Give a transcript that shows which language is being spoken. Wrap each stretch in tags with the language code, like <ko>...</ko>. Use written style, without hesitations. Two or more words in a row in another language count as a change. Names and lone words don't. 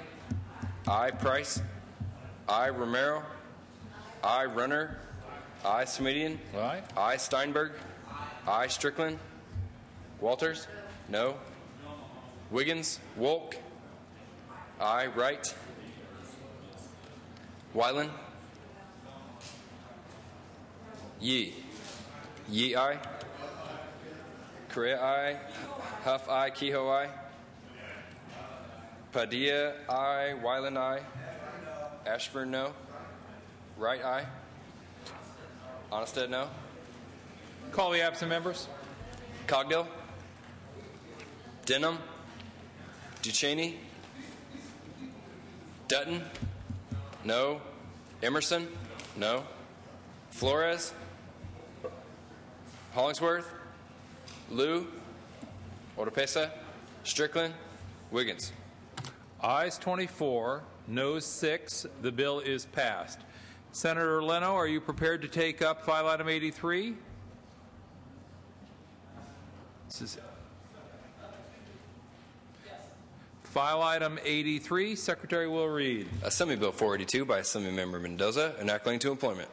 <en>Aye. Price? Aye. Romero? Aye. Runner? Aye. Semidian? Aye. Aye. Steinberg? Aye. Strickland? Walters? No. Wiggins? Wolk? Aye. Wright? Wyland? Yee? Yee, aye. Correa, aye. Huff, aye. Kehoe, aye. Padilla, aye. Wyland, aye. Ashburn, no. Wright, aye. Onnested, no. Call the absent members. Cogdill, Denham, Ducheney, Dutton, no. Emerson, no. Flores, Hollingsworth, Liu, Oropesa, Strickland, Wiggins. Ayes 24, noes 6. The bill is passed. Senator Leno, are you prepared to take up file item 83? This is file item 83. Secretary will read. Assembly Bill 482 by Assemblymember Mendoza, enacting to employment.</en>